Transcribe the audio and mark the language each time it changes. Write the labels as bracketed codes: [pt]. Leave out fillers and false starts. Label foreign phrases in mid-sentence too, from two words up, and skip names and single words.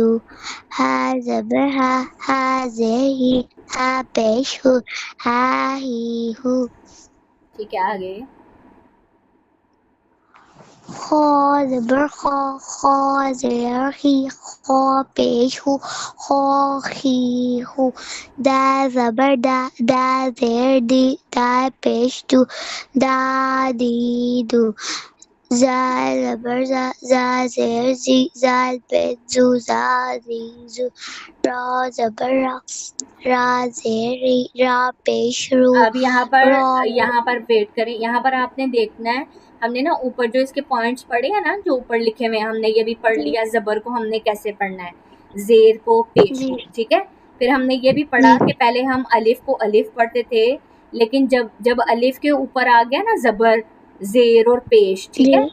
[ur] ہا زبر ہا، ہا زیر ہی، ہا پیش ہو، ہا ہی ہو. ٹھیک ہے، آگے. خا زبر خا، خا زیر خی، خا پیش ہو، خا خی ہو. دال زبر دا، دا زیر دی، دا پیش دو، دا دی دو. زال زبر زا، زا زیر زی، زال پیش زو، زا زی زو. را زبر را، را زیر ری، را پیش رو، اب را. یہاں پر ویٹ کریں. یہاں پر آپ نے دیکھنا ہے، ہم نے نا اوپر جو اس کے پوائنٹس پڑھے ہیں نا، جو اوپر لکھے ہوئے ہم نے یہ بھی پڑھ جی لیا. زبر کو ہم نے کیسے پڑھنا ہے، زیر کو پیش جی کو. ٹھیک ہے، پھر ہم نے یہ بھی پڑھا جی کہ پہلے ہم الف کو الف پڑھتے تھے، لیکن جب الف کے اوپر آ گیا نا زبر، زیر اور پیش، ٹھیک ہے،